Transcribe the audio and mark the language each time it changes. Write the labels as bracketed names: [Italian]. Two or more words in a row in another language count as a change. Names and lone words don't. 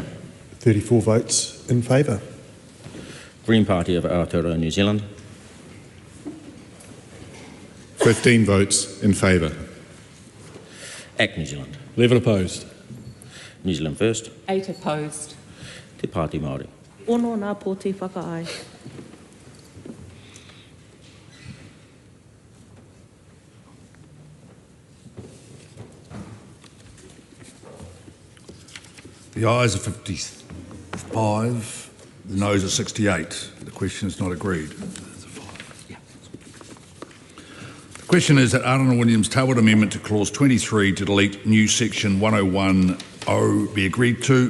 [English] 34 votes in favour. Green Party of Aotearoa, New Zealand. 15 votes in favour. ACT New Zealand. 11 opposed. New Zealand First. 8 opposed. Te Pāti Māori. [Māori] Ono nā pōti whakaai. [English] The ayes are 55, the noes are 68. The question is not agreed. The question is that Arana Williams' tabled amendment to clause 23 to delete new section 101O be agreed to.